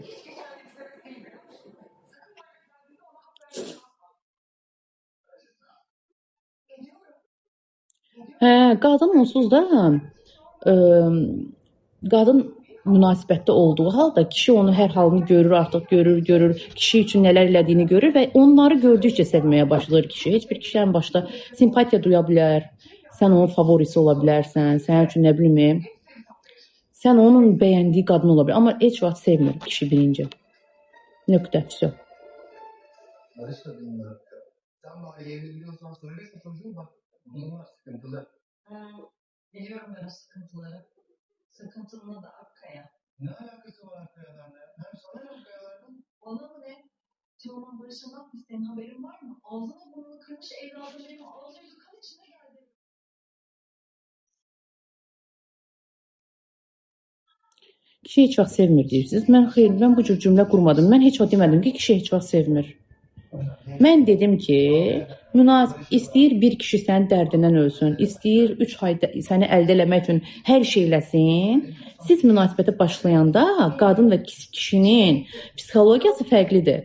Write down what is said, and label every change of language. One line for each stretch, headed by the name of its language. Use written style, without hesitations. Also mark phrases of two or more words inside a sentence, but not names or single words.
Azerbaijani: Hə, qadın onsuz da qadın münasibətdə olduğu halda kişi onu hər halını görür, artıq görür, kişi üçün nələr elədiyini görür və onları gördükcə sevməyə başlayır kişi. Heç bir kişilərin başda simpatiya duya bilər, sən onun favorisi ola bilərsən, sənin üçün nə bilim, sən onun bəyəndiyi qadın ola bilər, amma heç vaxt sevmir kişi birinci. Nöqtə, vəsə.
Turkish: Barış da bunlar. Sen bari evlenebiliyorsan söylesene çocuğum bak. Bunlar sıkıntılı. Biliyorum ben o sıkıntıları. Sıkıntımla da Akkaya. Ne alakası var Akkaya'dan ya? Hem sana ne Akkaya'lardan? Bana mı ne? Teoman Barış'a ne yapmış senin haberin var mı? Ağzına burnunu kırmış evladım benim ağzı yüzü kan içine geldi.
Azerbaijani: Kişi heç vaxt sevmir deyirsiniz. Mən bu cür cümlə qurmadım. Mən heç vaxt demədim ki, kişi heç vaxt sevmir. Mən dedim ki, istəyir bir kişi sənin dərdindən ölsün, istəyir 3 ayda səni əldə eləmək üçün hər şey eləsin. Siz münasibətə başlayanda qadın və kişinin psixologiyası fərqlidir.